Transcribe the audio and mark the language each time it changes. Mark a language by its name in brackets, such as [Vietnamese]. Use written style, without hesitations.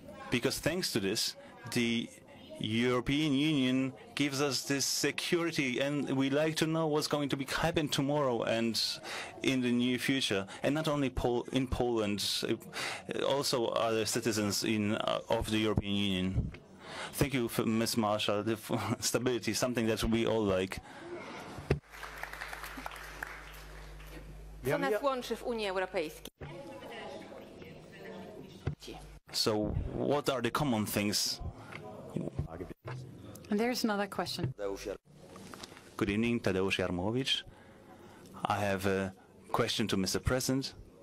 [English] Because thanks to this, the European Union gives us this security, and we like to know what's going to happen tomorrow and in the near future. And not only in Poland, also other citizens of the European Union. Thank you, Ms. Marshall. The stability, something that we all like. [Polish] Co nas łączy w Unii Europejskiej? [English] So, what are the common things? And there's another question. Good evening, Tadeusz Jarmowicz. I have a question to Mr. President.